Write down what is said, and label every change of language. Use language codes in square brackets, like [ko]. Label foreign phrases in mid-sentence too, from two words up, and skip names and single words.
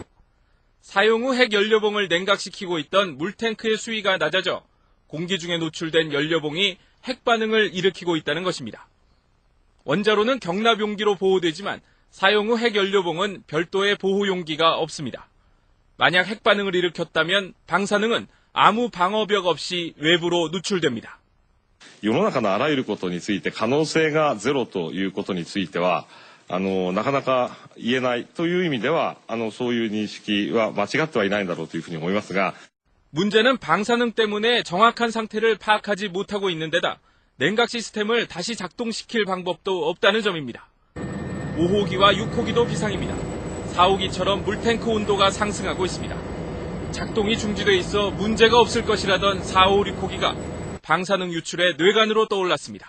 [ko] 사용 후 핵 연료봉을 냉각시키고 있던 물탱크의 수위가 낮아져 공기 중에 노출된 연료봉이 핵 반응을 일으키고 있다는 것입니다. 원자로는 경납 용기로 보호되지만 사용 후 핵 연료봉은 별도의 보호 용기가 없습니다. 만약 핵 반응을 일으켰다면 방사능은 아무 방어벽 없이 외부로 누출됩니다. [ja] 世の中のあらゆることについて可能性がゼロということについてはなかなか言えないという意味ではそういう認識は間違ってはいないんだろうというふうに思いますが [ko] 문제는 방사능 때문에 정확한 상태를 파악하지 못하고 있는 데다 냉각 시스템을 다시 작동시킬 방법도 없다는 점입니다. 5호기와 6호기도 비상입니다. 4호기처럼 물탱크 온도가 상승하고 있습니다. 작동이 중지돼 있어 문제가 없을 것이라던 4호, 6호기가 방사능 유출에 뇌관으로 떠올랐습니다.